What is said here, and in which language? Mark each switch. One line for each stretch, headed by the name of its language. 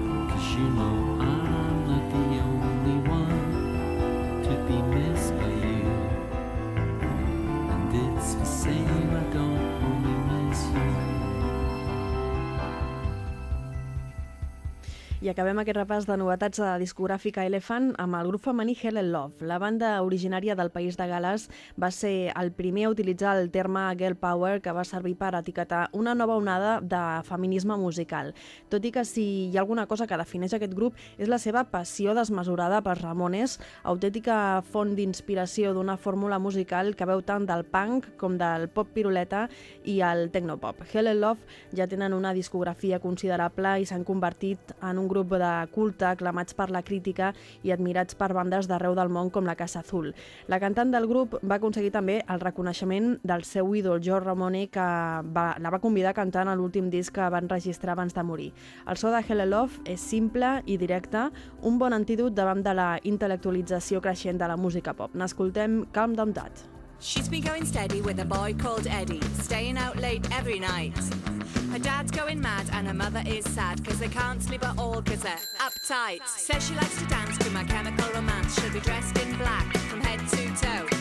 English: Cause you know I'm not the only one to be missed by you. And it's the same, I don't only miss you.
Catalan: I acabem aquest repàs de novetats de discogràfica Elephant amb el grup femení Hell and Love. La banda originària del País de Gales va ser el primer a utilitzar el terme Girl Power, que va servir per etiquetar una nova onada de feminisme musical. Tot i que si hi ha alguna cosa que defineix aquest grup és la seva passió desmesurada pels Ramones, autèntica font d'inspiració d'una fórmula musical que veu tant del punk com del pop piruleta i el tecnopop. Hell and Love ja tenen una discografia considerable i s'han convertit en un grup de culte aclamats per la crítica i admirats per bandes d'arreu del món com la Casa Azul. La cantant del grup va aconseguir també el reconeixement del seu ídol, George Ramone, que la va convidar a cantar en l'últim disc que van registrar abans de morir. El so de Hell and Love és simple i directe, un bon antídot davant de la intel·lectualització creixent de la música pop. N'escoltem Calm Down Dad.
English: She's been going steady with a boy called Eddie, staying out late every night. Her dad's going mad and her mother is sad, cause they can't sleep at all cause they're uptight. Says she likes to dance to My Chemical Romance. She'll be dressed in black from head to toe.